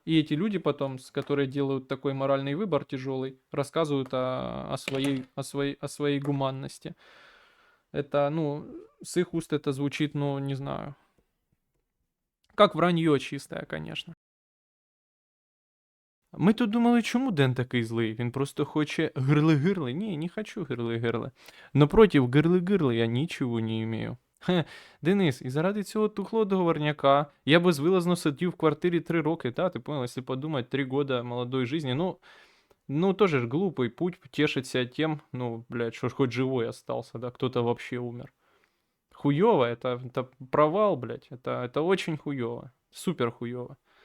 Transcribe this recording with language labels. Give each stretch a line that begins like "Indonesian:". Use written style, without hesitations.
Russian: И эти люди потом, которые делают такой моральный выбор тяжелый, рассказывают о своей гуманности. Это, ну, с их уст это звучит, ну, не знаю, как вранье чистое, конечно.
Ukrainian: Ми тут думали, чому Ден такий злий? Він просто хоче гирли-гирли. Ні, не хочу гирли-гирли. Но проти гирли-гирли я нічого не имею. Хе, Денис, і заради цього тухлого договорняка я безвилазно сидів в квартирі 3 роки,
Russian: та, ти понял, если подумать, 3 года молодой жизни, ну, тоже ж глупый путь тешить себя тем, ну, блядь, что ж хоть живой остался, да, кто-то вообще умер. Хуёво, это провал, блядь, это очень хуёво, супер хуёво.